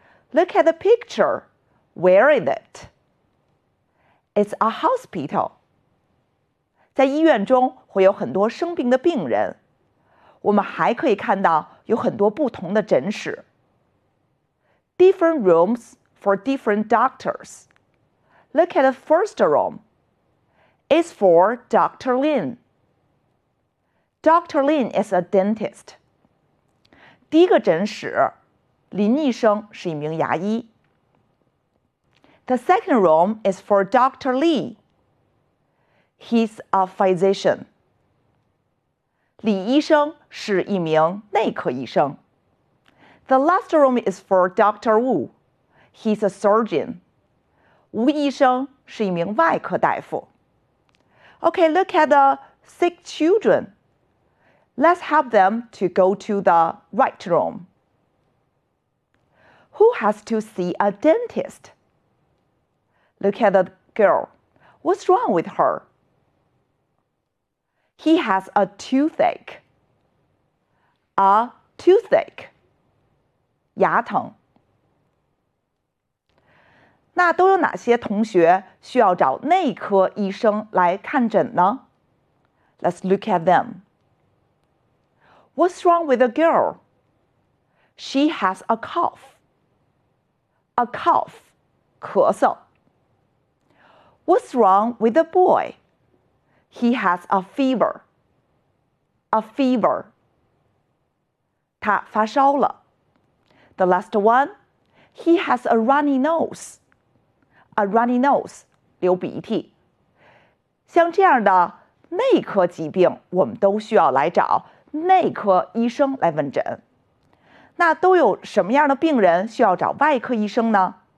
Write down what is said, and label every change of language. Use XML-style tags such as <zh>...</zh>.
<en>Look at the picture. Where is it? It's a hospital.</en> <zh>在医院中会有很多生病的病人。我们还可以看到有很多不同的诊室。</zh> <en>Different rooms for different doctors. Look at the first room. It's for Dr. Lin. Dr. Lin is a dentist.</en> <zh>第一个诊室，林医生是一名牙医。</zh> <en>The second room is for Dr. Lee. He's a physician.</en> <zh>李医生是一名内科医生。</zh> <en>The last room is for Dr. Wu. He's a surgeon.</en> <zh>吴医生是一名外科大夫。</zh> <en>Okay, look at the sick children. Let's help them to go to the right room. Who has to see a dentist? Look at the girl. What's wrong with her? He has a toothache. A toothache. 牙疼。</en> <zh>那都有哪些同学需要找内科医生来看诊呢？</zh> <en>Let's look at them. What's wrong with the girl? She has a cough. A cough, 咳嗽。What's wrong with the boy? He has a fever. A fever.</en> <zh>他发烧了。</zh> <en>The last one, he has a runny nose. A runny nose, 流鼻涕。</en> <zh>像这样的内科疾病，我们都需要来找内科医生来问诊。那都有什么样的病人需要找外科医生呢？</zh>